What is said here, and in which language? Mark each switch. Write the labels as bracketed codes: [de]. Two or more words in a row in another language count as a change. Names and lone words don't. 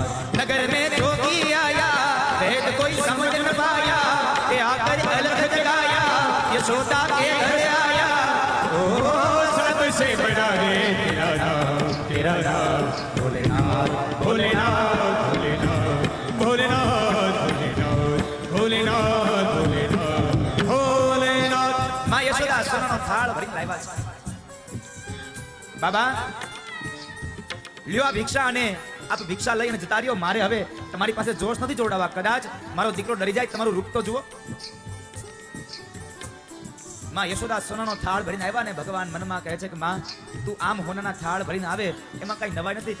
[hi] नगर में जोगी आया, भेद कोई समझ न पाया, ये आकर अलख जगाया, यशोदा के घर आया. ओ सबसे बड़ा रे तेरा नाम भोलेनाथ भोलेनाथ भोलेनाथ भोलेनाथ भोलेनाथ भोलेनाथ भोलेनाथ. [gu] માં યશોદા સોનાનો થાળ ભરીને લાવ્યા છે. બાબા લ્યો આ ભિક્ષા અને આપ ભિક્ષા લઈને જતા રહ્યો. મારે હવે તમારી પાસે જોશ નથી જોડાવા, કદાચ મારો દીકરો ડરી જાય. તમારું રૂપ તો જુઓ. માં યશોદા સોનાનો થાળ ભરીને આવ્યા ને ભગવાન મનમાં કહે છે કે માં તું આમ હોનાના થાળ ભરીને આવે એમાં કઈ નવાઈ નથી.